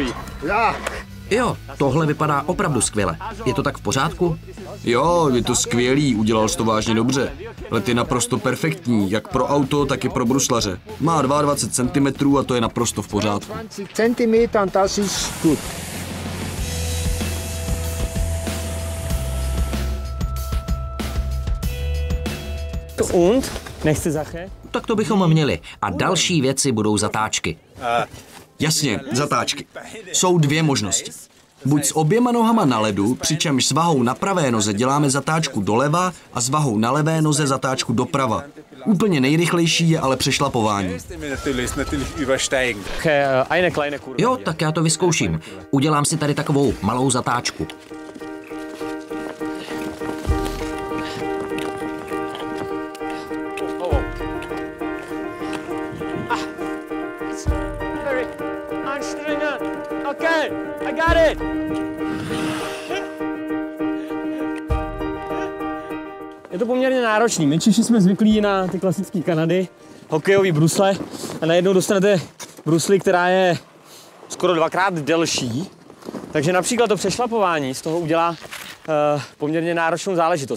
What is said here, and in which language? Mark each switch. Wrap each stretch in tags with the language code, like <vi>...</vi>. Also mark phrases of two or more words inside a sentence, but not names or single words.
<cs>Jo, tohle vypadá opravdu skvěle. Je to tak v pořádku? Jo, je to skvělý, udělal jsi to vážně dobře. Let je naprosto perfektní, jak pro auto, tak i pro bruslaře. Má 22 cm a to je naprosto v pořádku.</cs> <de>Das ist gut. Und?</de> <cs>Nechci Sache? Tak to bychom měli. A další věci budou zatáčky. Jasně, zatáčky. Jsou dvě možnosti. Buď s oběma nohama na ledu, přičemž s vahou na pravé noze děláme zatáčku doleva a s vahou na levé noze zatáčku doprava. Úplně nejrychlejší je ale přešlapování. Jo, tak já to vyzkouším. Udělám si tady takovou malou zatáčku.</cs> <en>Okay, I got it.</en> <cs>Je to poměrně náročný. My Češi jsme zvyklí na ty klasické Kanady, hokejový brusle a najednou dostanete brusli, která je skoro dvakrát delší. Takže například to přešlapování z toho udělá poměrně náročnou záležitost.</cs>